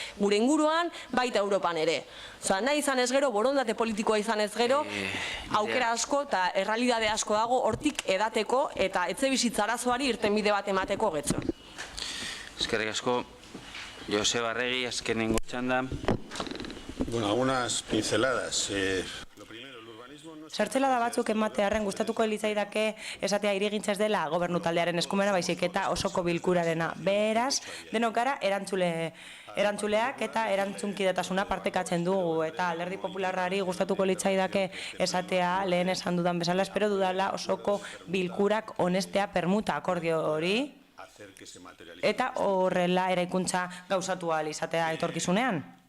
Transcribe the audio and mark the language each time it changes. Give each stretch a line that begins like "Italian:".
Basque: Gure inguruan, baita Europan ere. Nahi izan ez gero, borondate politikoa izan ez gero, aukera asko eta errealidade asko dago hortik edateko eta etxebizitza arazoari irtenbide bat emateko getxo. Eskerrik asko, Joseba Arregi, azkenengo txandan.
Spanish: Bueno, algunas pinceladas.
Basque: Zertzelada batzuk ematearren gustatuko litzaidake esatea hirigintza ez dela gobernu taldearen eskumena, baizik eta osoko bilkurarena. Beraz, denok gara erantzuleak eta erantzunkidetasuna partekatzen dugu, eta Alderdi Popularrari gustatuko litzaidake esatea lehen esan dudan bezala, espero dudala osoko bilkurak onestea permuta akordio hori, eta horrela eraikuntza gauzatu ahal izatea etorkizunean.